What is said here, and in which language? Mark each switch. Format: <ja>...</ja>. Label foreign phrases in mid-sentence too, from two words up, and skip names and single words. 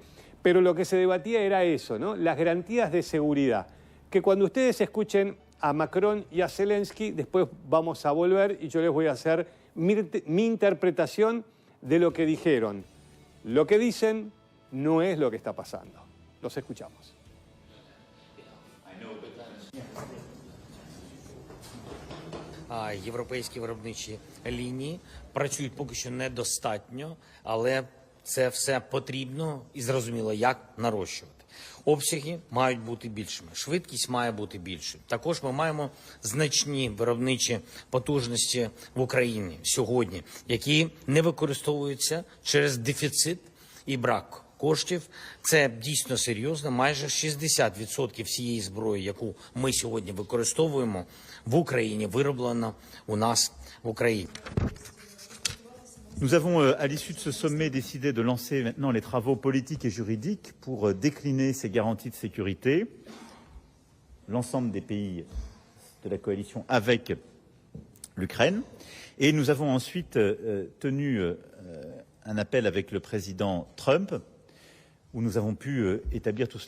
<es>Pero lo que se debatía era eso, ¿no? Las garantías de seguridad. Que cuando ustedes escuchen a Macron y a Zelensky. Después vamos a volver y yo les voy a hacer mi interpretación de lo que dijeron. Lo que dicen no es lo que está pasando. Los escuchamos.</es> <uk>Європейські виробничі лінії працюють поки що недостатньо, але це все потрібно і зрозуміло, як нарощувати. Обсяги мають бути більшими, швидкість має бути більшою. Також ми маємо значні виробничі потужності в Україні сьогодні, які не використовуються через дефіцит і брак коштів. Це дійсно серйозно. Майже 60% всієї зброї, яку ми сьогодні використовуємо в Україні, вироблено у нас в Україні.</uk> <fr>Nous avons, à l'issue de ce sommet, décidé de lancer maintenant les travaux politiques et juridiques pour décliner ces garanties de sécurité. L'ensemble des pays de la coalition avec l'Ukraine. Et nous avons ensuite tenu un appel avec le président Trump, où nous avons pu établir tout cela.</fr>